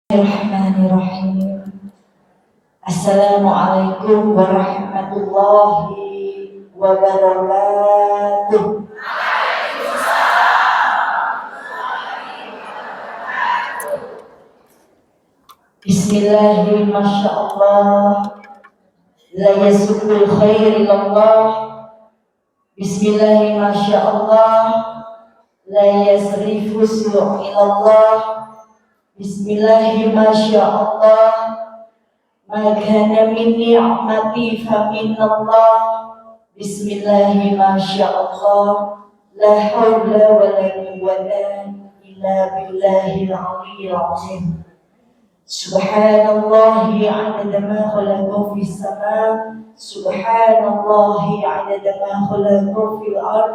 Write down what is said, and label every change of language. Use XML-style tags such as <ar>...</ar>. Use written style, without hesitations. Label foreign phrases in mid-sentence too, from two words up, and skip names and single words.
<ar>بسم الله الرحمن الرحيم. السلام عليكم ورحمة الله وبركاته. بسم الله الرحمن الرحيم. ما شاء الله. لا يسوق الخير إلا الله. بسم الله الرحمن الرحيم. ما شاء الله. لا يصرف السوء إلا الله. بسم الله الرحمن الرحيم. ما شاء الله. ما كان من نعمة فمن الله. بسم الله الرحمن الرحيم. ما شاء الله. لا حول ولا قوة إلا بالله العلي العظيم. سبحان الله عدد ما خلق في السماء'. سبحان الله عدد ما خلق في الأرض.</ar>